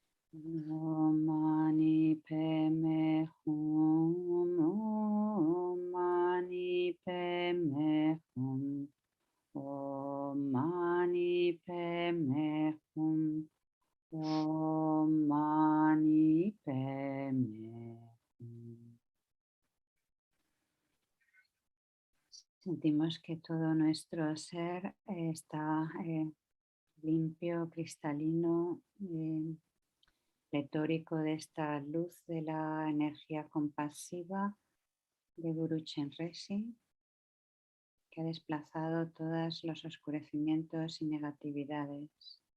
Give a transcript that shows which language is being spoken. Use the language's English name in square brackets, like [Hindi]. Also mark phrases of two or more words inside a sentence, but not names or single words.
[Sanskrit] Om Mani Padme Hum. Om Mani Padme Hum. Om Mani Padme Hum. Om Mani Padme Hum. [Spanish] Sentimos que todo nuestro ser está limpio, cristalino, pletórico de esta luz de la energía compasiva de Guru Chenrezig, que ha desplazado todos los oscurecimientos y negatividades.